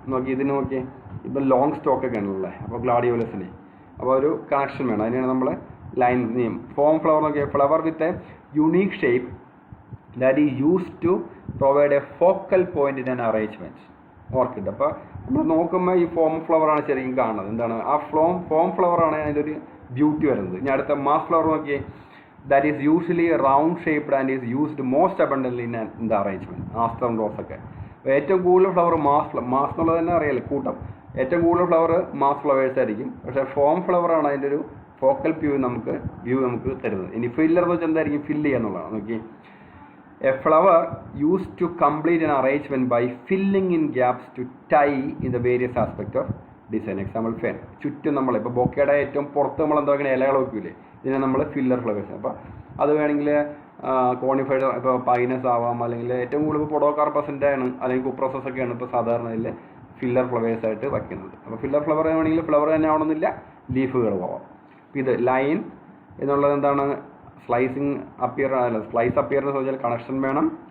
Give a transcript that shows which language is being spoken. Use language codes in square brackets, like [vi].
[ml] നോക്കി ഇതിന് നോക്കി, ഇപ്പോൾ ലോങ് സ്റ്റോക്കൊക്കെ ആണല്ലേ, അപ്പോൾ ഗ്ലാഡിയോലസിന് അപ്പോൾ ഒരു കണക്ഷൻ വേണം, അതിനാണ് നമ്മൾ ലൈൻ നെയിം. [en] form flower [ml] നോക്കിയാൽ [en] Flower with a unique shape that is used to provide a focal point in an arrangement orchid. [ml] അപ്പോൾ നമ്മൾ നോക്കുമ്പോൾ ഈ ഫോം ഫ്ലവറാണ് ശരിക്കും കാണുന്നത്. എന്താണ് ആ ഫോം ഫ്ലവറാണ് അതിൻ്റെ ഒരു ബ്യൂട്ടി വരുന്നത്. ഇനി അടുത്ത മാസ് ഫ്ലവർ നോക്കിയേ, [en] that is usually round shaped and is used most abundantly in the arrangement. [ml] ആസ്റ്ററും റോസൊക്കെ ഏറ്റവും കൂടുതൽ ഫ്ലവർ മാസ് എന്നുള്ളത് തന്നെ അറിയാലോ, കൂട്ടം. ഏറ്റവും കൂടുതൽ ഫ്ലവർ മാസ് ഫ്ലവേഴ്സ് ആയിരിക്കും. പക്ഷേ ഫോം ഫ്ലവറാണ് അതിൻ്റെ ഒരു ഫോക്കൽ വ്യൂ നമുക്ക് തരുന്നത്. ഇനി ഫില്ലർ എന്ന് വെച്ചാൽ എന്തായിരിക്കും, ഫില്ല് ചെയ്യുക എന്നുള്ളതാണ്. നോക്കി [en] A flower use to complete an arrangement by filling in gaps to tie in the various aspects of design. [ml] Example fan ചുറ്റും നമ്മൾ ഇപ്പോൾ ബൊക്കയുടെ ഏറ്റവും പുറത്ത് നമ്മൾ എന്താ പറയുക ഇലകൾ വയ്ക്കൂലേ, ഇതിനെ നമ്മൾ ഫില്ലർ ഫ്ലവേഴ്സ്. അപ്പോൾ അത് വേണമെങ്കിൽ കോണിഫൈഡ് ഇപ്പോൾ പൈനസ് ആവാം, അല്ലെങ്കിൽ ഏറ്റവും കൂടുതൽ പൊഡോകാർപ്പസിൻ്റെ ആണ് അല്ലെങ്കിൽ കുപ്രോസസൊക്കെയാണ് ഇപ്പോൾ സാധാരണ ഇതിൽ ഫില്ലർ ഫ്ലവേഴ്സ് ആയിട്ട് വയ്ക്കുന്നത്. അപ്പോൾ ഫില്ലർ ഫ്ലവർ വേണമെങ്കിൽ ഫ്ലവർ തന്നെ ആവണമെന്നില്ല, ലീഫുകൾ പോവാം. ഇത് ലൈൻ എന്നുള്ളത് എന്താണ്, സ്ലൈസ് അപ്പിയറൻസ് വെച്ചാൽ കണക്ഷൻ വേണം.